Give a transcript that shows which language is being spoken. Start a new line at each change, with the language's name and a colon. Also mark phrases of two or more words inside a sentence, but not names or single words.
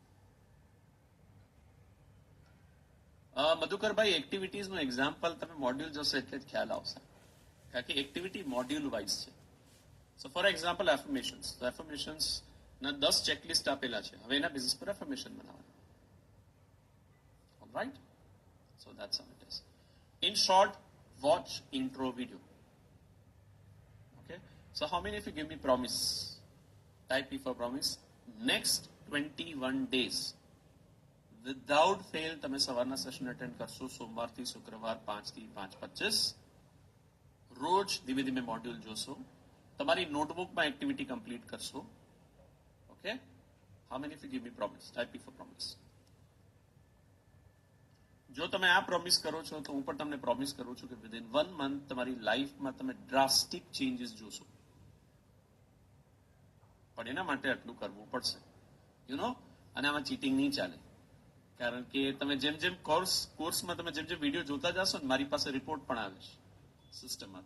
Gujarati: મધુકરભાઈ, એક્ટિવિટીઝનું એક્ઝામ્પલ તમે મોડ્યુલ જોશો એટલે જ ખ્યાલ આવશે, કારણ કે
English: activity module wise
Gujarati: છે.
English: so for example affirmations,
Gujarati: તો એફર્મેશન્સ ના 10 ચેકલિસ્ટ આપેલા છે. હવે એના બેસિસ પર એફર્મેશન બનાવવાના.
English: Right? So that's how it is. In short, watch intro video. Okay? So how many of you give me promise? Type P for promise. Next 21 days. Without fail,
Gujarati: તમે સવારના સેશન અટેન્ડ કરશો સોમવારથી શુક્રવાર 5 થી 5:25. રોજ ધીમે ધીમે મોડ્યુલ જોશો. તમારી નોટબુકમાં
English: activity complete
Gujarati: કરશો.
English: Okay? How many of you give me promise? Type P for promise.
Gujarati: જો તમે આ પ્રોમિસ કરો છો તો હું પણ તમને પ્રોમિસ કરું છું કે
English: within 1 month
Gujarati: તમારી લાઈફમાં તમે
English: drastic changes
Gujarati: જોશો. પણ એના માટે આટલું કરવું પડશે,
English: you know.
Gujarati: અને આમાં ચીટિંગ નહીં ચાલે, કારણ કે તમે જેમ જેમ કોર્સમાં તમે જેમ જેમ વિડીયો જોતા જશો ને, મારી પાસે રિપોર્ટ પણ આવે છે સિસ્ટમમાં.